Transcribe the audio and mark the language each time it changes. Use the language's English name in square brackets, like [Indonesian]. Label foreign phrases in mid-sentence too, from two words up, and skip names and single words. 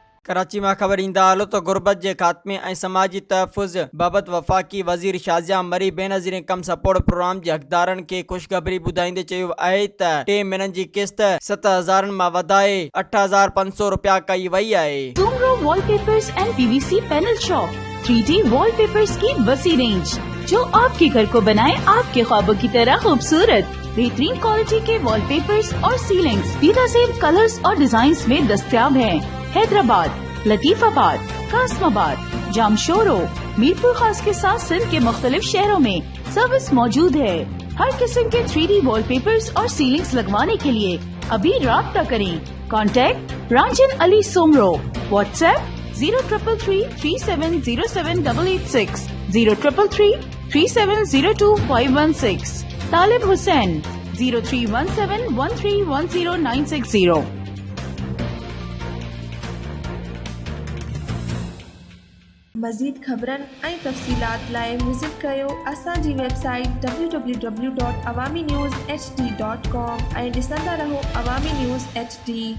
[Sindhi] कराची में ख़बर ईंदा हलो तो गुरबत के खात्मे ऐं समाजी तहफ़ुज़ बाबत वफ़ाक़ी वज़ीर शाहजहां मरी बेनज़ीर कम सपोर्ट प्रोग्राम के हक़दारनि खे ख़ुशख़बरी ॿुधाईंदे चयो आहे त 3 महीननि जी किस्त 7,000 मां वधाए 8,500 रुपया कई वई आहे। [Urdu] سومرو والپیپرز اینڈ پی وی سی پینل شاپ 3D والپیپرز کی وسیع رینج جو آپ کے گھر کو بنائے آپ کے خوابوں کی طرح خوبصورت. بہترین کوالٹی کے والپیپرز اور سیلنگز بے نظیر کلرز اور ڈیزائنز میں دستیاب ہیں. حیدرآباد، لطیف آباد، قاسم آباد، جامشورو، میرپور خاص کے ساتھ سندھ کے مختلف شہروں میں سروس موجود ہے. ہر قسم کے 3D والپیپرز اور سیلنگز لگوانے کے لیے ابھی رابطہ کریں. کانٹیکٹ رانجھن علی سومرو۔ واٹس ایپ 0333370786 03333702 طالب حسین 0317131090. [Sindhi] मज़ीद ख़बरन ऐं तफ़सीलात लाइ विज़िट कयो असांजी वेबसाइट www.awamiNewsHD.com ऐं ॾिसंदा रहो अवामी न्यूज़ HD।